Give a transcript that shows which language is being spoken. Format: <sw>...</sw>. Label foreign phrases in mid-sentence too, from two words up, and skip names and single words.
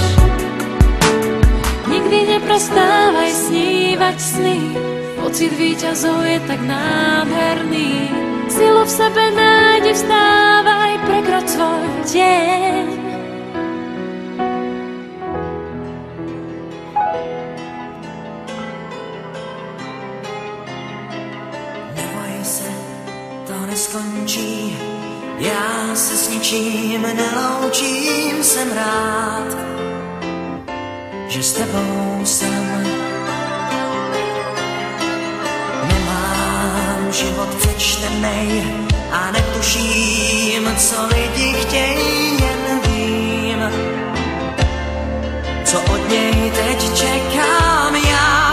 <sk>Nikdy neprestávaj snívať sny, pocit víťazov je tak nádherný. Silu v sebe nájdi, vstávaj, prekroč svoj tieň.</sk> <cs>Neboj se, to neskončí, já se s ničím neloučím, jsem rád, že s tebou jsem. Nemám život přečtenej a netuším, co lidi chtějí, jen vím, co od něj teď čekám já.</cs>